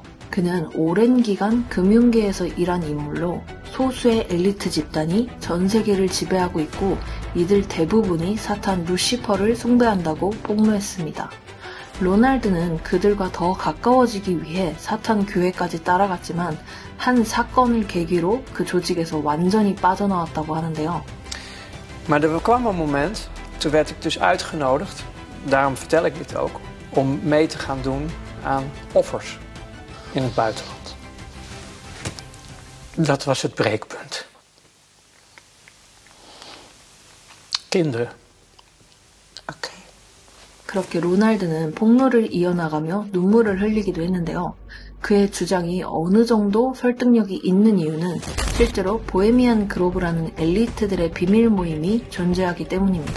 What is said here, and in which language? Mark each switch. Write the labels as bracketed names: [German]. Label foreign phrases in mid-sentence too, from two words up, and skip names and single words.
[Korean] 그는 오랜 기간 금융계에서 일한 인물로 소수의 엘리트 집단이 전 세계를 지배하고 있고 이들 대부분이 사탄 루시퍼를 숭배한다고 폭로했습니다. 로날드는 그들과 더 가까워지기 위해 사탄 교회까지 따라갔지만 한 사건을 계기로 그 조직에서 완전히 빠져나왔다고 하는데요. [Dutch] Maar er kwam een moment, toen werd ik dus uitgenodigd, daarom vertel ik dit ook, om mee te gaan doen aan offers in het buitenland. Dat was het breekpunt. Kinderen. [Korean] 오케이. 그렇게 로날드는 폭로를 이어나가며 눈물을 흘리기도 했는데요. 그의 주장이 어느 정도 설득력이 있는 이유는 실제로 보헤미안 그로브라는 엘리트들의 비밀 모임이 존재하기 때문입니다.